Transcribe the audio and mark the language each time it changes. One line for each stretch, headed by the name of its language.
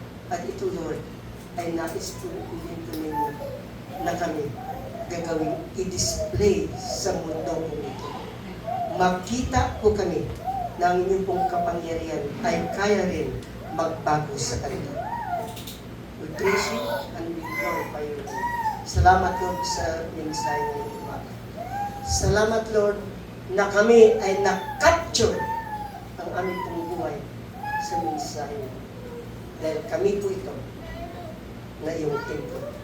Filipino: At ito, Lord, ay nais po ninyo na kami gagawin i-display sa mundo po ito. Makita po kami na ang inyong pong kapangyarihan ay kaya rin magbago sa kanila.
English: We praise you and we glorify you.
Filipino: Salamat, Lord, sa mensahe ng umaga. Salamat, Lord, na kami ay na-capture ang aming pong buhay sa mensahe. Dahil kami po ito na iyong templo.